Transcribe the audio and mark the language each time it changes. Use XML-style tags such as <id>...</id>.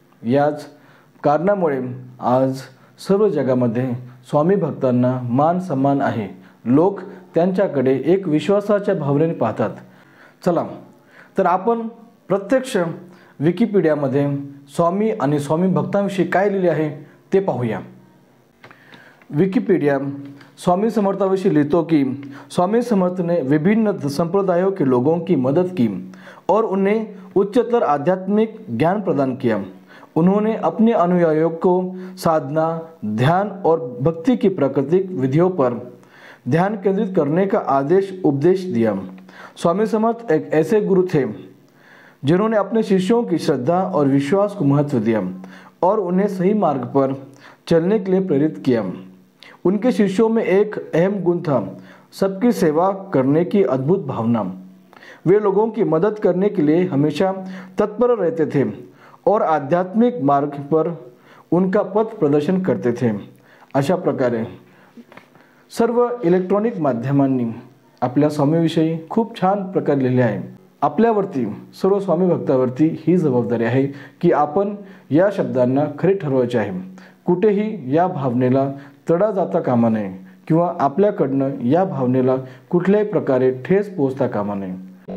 <mr>याच कारणामुळे आज सर्व जगामध्ये स्वामी भक्तांना मान सन्मान आहे, लोक त्यांच्याकडे एक विश्वासाच्या भावनेने पाहतात। चला तर आपण प्रत्यक्ष विकिपीडियामध्ये स्वामी आणि स्वामी भक्तांविषयी काय लिहिले आहे ते पाहूया।</mr> <hi>विकिपीडिया स्वामी</hi> <mr>समर्थाविषयी</mr> <hi>लिखतो कि स्वामी समर्थ ने विभिन्न संप्रदायों के लोगों की मदद की और उन्हें उच्चतर आध्यात्मिक ज्ञान प्रदान किया। उन्होंने अपने अनुयायियों को साधना, ध्यान और भक्ति की प्राकृतिक विधियों पर ध्यान केंद्रित करने का उपदेश दिया। स्वामी समर्थ एक ऐसे गुरु थे जिन्होंने अपने शिष्यों की श्रद्धा और विश्वास को महत्व दिया और उन्हें सही मार्ग पर चलने के लिए प्रेरित किया। उनके शिष्यों में एक अहम गुण था, सबकी सेवा करने की अद्भुत भावना। वे लोगों की मदद करने के लिए हमेशा तत्पर रहते थे और आध्यात्मिक मार्ग पर उनका पथ प्रदर्शन करते थे।</hi> <mr>अशा प्रकारे सर्व इलेक्ट्रॉनिक माध्यमांनी आपल्या स्वामीविषयी खूप छान प्रकारे लिहिले आहे। आपल्यावरती, सर्व स्वामी भक्तावरती ही जबाबदारी आहे की आपण या शब्दांना खरे ठरवायचे आहे। कुठेही या भावनेला तडा जाता कामा नये किंवा आपल्याकडनं या भावनेला कुठल्याही प्रकारे ठेस पोहोचता कामा नये।</mr>